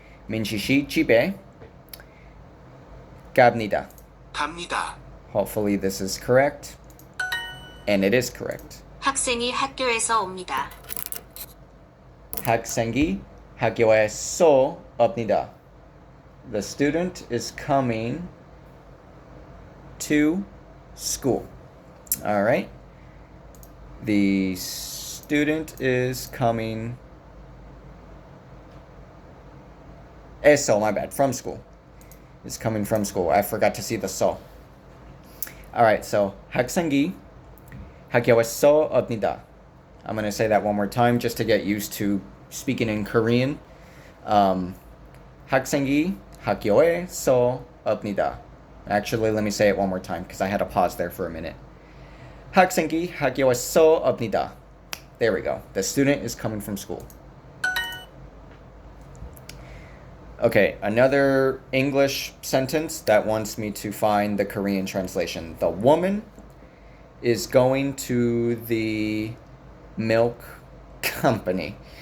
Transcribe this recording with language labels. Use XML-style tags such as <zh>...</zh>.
<ko>minji she jibe, 갑니다. 갑니다.</ko> <en>Hopefully this is correct, and it is correct.</en> <ko>학생이 학교에서 옵니다. 학생이 학교에서 옵니다.</ko> <en>The student is coming to school. All right. The student is coming. So my bad. From school. Is coming from school. I forgot to see the so. All right.</en> <ko>So 학생이 학교에서 옵니다.</ko> <en>I'm gonna say that one more time just to get used to speaking in Korean.</en> <ko>학생이 학교에서 옵니다.</ko> <en>Actually, let me say it one more time because I had to pause there for a minute.</en> <ko>학생이 학교에서 옵니다.</ko> <en>There we go. The student is coming from school. Okay, another English sentence that wants me to find the Korean translation. The woman is going to the milk company.</en>